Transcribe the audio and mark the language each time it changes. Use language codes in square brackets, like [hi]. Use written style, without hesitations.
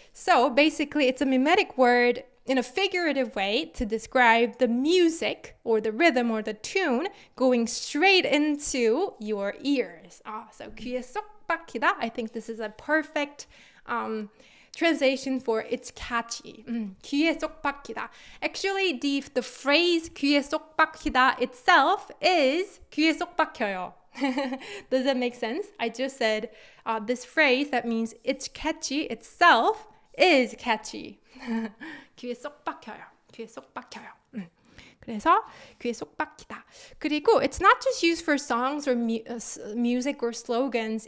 [en] So basically it's a mimetic word in a figurative way to describe the music or the rhythm or the tune going straight into your ears. [ko] So 귀에 쏙 박히다. [en] I think this is a perfect translation for it's catchy. [ko] 귀에 쏙 박히다. [en] Actually, the phrase 귀에 쏙 박히다 itself is [ko] 귀에 쏙 박혀요. [en] Does that make sense? I just said this phrase that means it's catchy itself is catchy. [ko] 귀에 쏙 박혀요. 귀에 쏙 박혀요. 그래서 귀에 쏙 박히다. [en] 그리고 it's not just used for songs or music or slogans.